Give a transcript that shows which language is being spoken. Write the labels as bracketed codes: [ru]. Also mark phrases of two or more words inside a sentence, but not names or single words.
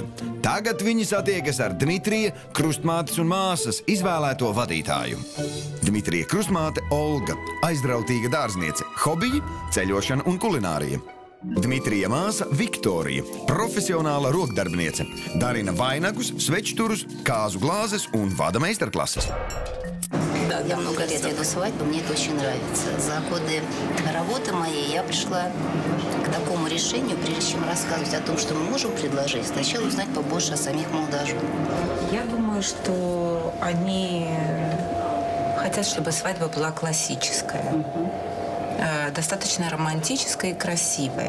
[lv] Tagad viņi satiekas ar Dmitrija, krustmātes un māsas izvēlēto vadītāju. Dmitrija krustmāte Olga, aizrautīga dārzniece, hobiji, ceļošana un kulinārija. Dmitrija māsa Viktorija, profesionāla rokdarbniece, darina vainagus, svečturus, kāzu glāzes un vada meistarklases. [ru] Я много лет веду свадьбу, мне это очень нравится. За годы работы моей я пришла к такому решению, прежде чем рассказывать о том, что мы можем предложить, сначала узнать побольше о самих молодоженах. Я думаю, что они хотят, чтобы свадьба была классическая, достаточно романтическая и красивая.